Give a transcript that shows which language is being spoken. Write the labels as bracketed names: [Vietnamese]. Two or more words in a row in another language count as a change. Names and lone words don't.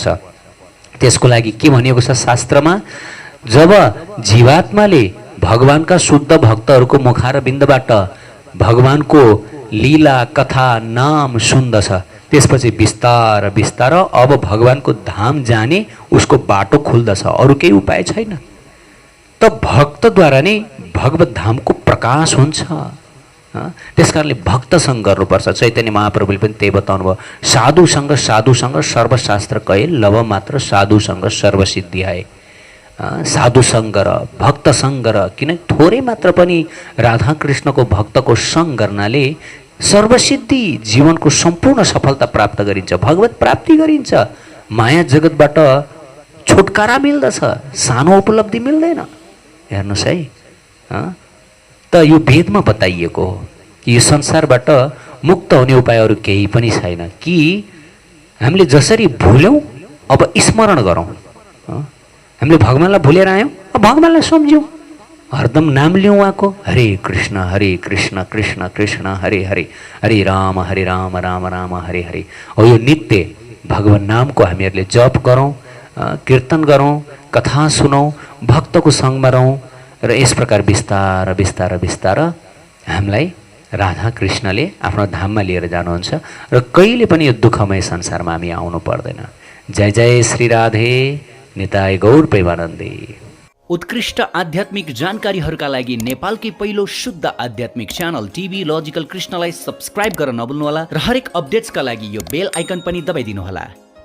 [Nepali] त्यसको लागि के भनिएको छ शास्त्रमा? जब जीवात्माले भगवानका शुद्ध भक्तहरूको मुखारबिन्दबाट भगवानको लीला कथा नाम सुन्दछ, त्यसपछि बिस्तार बिस्तार अब भगवानको धाम जाने उसको बाटो खुल्दछ, अरू केही उपाय छैन। त भक्तद्वारा नै भगवत धामको प्रकाश हुन्छ। त्यसकारणले भक्तसँग गर्नुपर्छ। चैतन्य महाप्रभुले पनि त्यही बताउनु भयो, [Bangla] সাধুসঙ্গ সর্বশাস্ত্র কহে, লব মাত্র সাধুসঙ্গ সর্বসিদ্ধি হয়। [Nepali] साधुसँग र भक्तसँग र, किन थोरै मात्र पनि राधाकृष्णको भक्तको सङ्ग गर्नाले सर्वसिद्धि, जीवनको सम्पूर्ण सफलता प्राप्त गरिन्छ, भगवत प्राप्ति गरिन्छ, माया जगतबाट छुटकारा मिल्दछ, सानो उपलब्धि मिल्दैन। हेर्नुहोस् है, त यो वेदमा बताइएको हो कि यो संसारबाट मुक्त हुने उपायहरू केही पनि छैन। कि हामीले जसरी भुल्यौँ अब स्मरण गरौँ। हामीले भगवान्लाई भुलेर आयौँ, अब भगवान्लाई सम्झ्यौँ, हरदम नाम लिउँ उहाँको, [Sanskrit] हरे कृष्ण कृष्ण कृष्ण हरे हरे, हरे राम राम राम हरे हरे। [Nepali] हो यो नित्य भगवान नामको हामीहरूले जप गरौँ, कीर्तन गरौँ, कथा सुनौँ, भक्तको सङ्गमा रहौँ, र यस प्रकार बिस्तार बिस्तार बिस्तार हामीलाई राधा कृष्णले आफ्नो धाममा लिएर जानुहुन्छ र कहिले पनि यो दुःखमय संसारमा हामी आउनु पर्दैन। जय जय श्री राधे, निताय गौर प्रेमानन्दे। उत्कृष्ट आध्यात्मिक जानकारीहरूका लागि नेपालकै पहिलो शुद्ध आध्यात्मिक च्यानल टिभी लजिकल कृष्णलाई सब्स्क्राइब गर्न नभुल्नुहोला र हरेक अपडेट्सका लागि यो [English] bell icon [Nepali] पनि दबाइदिनुहोला।